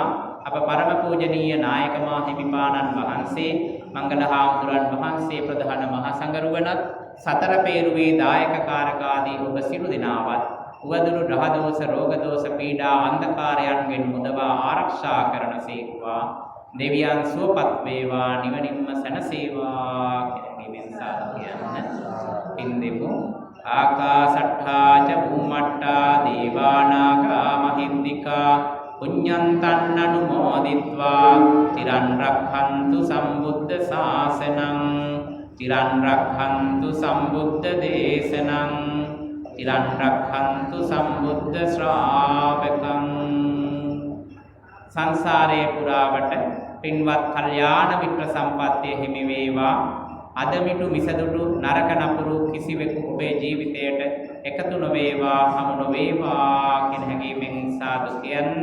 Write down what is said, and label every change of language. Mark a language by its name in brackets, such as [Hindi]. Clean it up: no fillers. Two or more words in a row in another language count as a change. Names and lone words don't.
[Sinhala] අප පරම පූජනීය නායක මාහිමිපාණන් වහන්සේ මංගල හාමුදුරන් වහන්සේ ප්‍රධාන මහා සංඝරුවනත් සතර පේරුවේ දායක කාරකාදී ඔබ සියලු දෙනාවත් උවදුරු රහ දෝෂ රෝග දෝෂ පීඩා අන්ධකාරයන්ගෙන් මුදවා ආරක්ෂා කරන සේක්වා. දෙවියන් සුවපත් වේවා නිවනින්ම සැනසේවා කියන සාදු කියන්න. පින් දෙමු. [Pali] ආකාසට්ඨා ච භූමට්ඨා දේවානාගා මහින්దికා පුඤ්ඤන්තං අනුමෝදිත්වා තිරන් රක්ඛන්තු සම්බුද්ධ ශාසනං. තිරන් රක්ඛන්තු සම්බුද්ධ දේශනං. තිරන් රක්ඛන්තු සම්බුද්ධ ශ්‍රාවකං. [Sinhala] සංසාරේ පුරාවට පින්වත් කල්යාණ මිත්‍ර සම්පත්තිය හිමි වේවා. අදමිටු මිසදුටු නරක නපුරු කිසිවෙකු ඔබේ ජීවිතයට එකතු නොවේවා හමු නොවේවා කියන හැඟීමෙන් සාදු කියන්න.